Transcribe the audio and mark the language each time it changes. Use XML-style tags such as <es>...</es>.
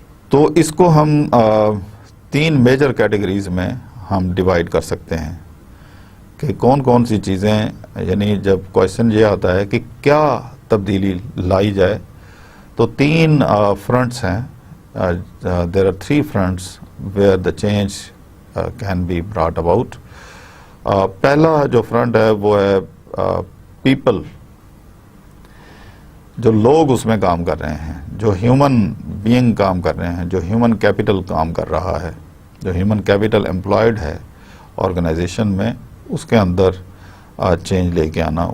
<ur>تو اس کو ہم تین میجر کیٹیگریز میں ہم ڈیوائیڈ کر سکتے ہیں کہ کون کون سی چیزیں، یعنی جب کویشچن یہ آتا ہے کہ کیا تبدیلی لائی جائے تو تین فرنٹس ہیں.</ur> <en>there are three fronts where the change can be brought about.</en> <ur>پہلا جو فرنٹ ہے وہ ہے پیپل، جو لوگ اس میں کام کر رہے ہیں، جو ہیومن بینگ کام کر رہے ہیں، جو ہیومن کیپٹل کام کر رہا ہے، جو ہیومن کیپٹل امپلائڈ ہے آرگنائزیشن میں، اس کے اندر چینج لے کے آنا.</ur>